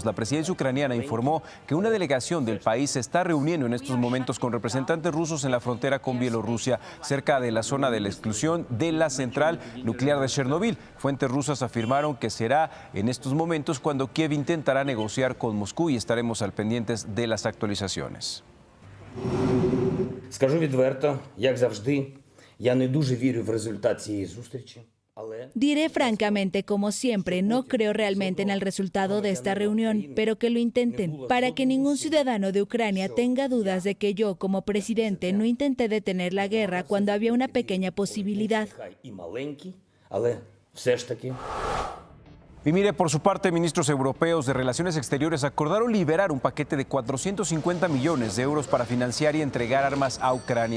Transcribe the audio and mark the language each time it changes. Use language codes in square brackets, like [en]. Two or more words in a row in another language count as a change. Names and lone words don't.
[es] La presidencia ucraniana informó que una delegación del país se está reuniendo en estos momentos con representantes rusos en la frontera con Bielorrusia, cerca de la zona de la exclusión de la central nuclear de Chernobyl. Fuentes rusas afirmaron que será en estos momentos cuando Kiev intentará negociar con Moscú y estaremos al pendientes de las actualizaciones. [uk] Скажу відверто, як завжди, я не дуже вірю в результат цієї зустрічі. [es] Diré francamente, como siempre, no creo realmente en el resultado de esta reunión, pero que lo intenten, para que ningún ciudadano de Ucrania tenga dudas de que yo, como presidente, no intenté detener la guerra cuando había una pequeña posibilidad. Y mire, por su parte, ministros europeos de Relaciones Exteriores acordaron liberar un paquete de 450 millones de euros para financiar y entregar armas a Ucrania.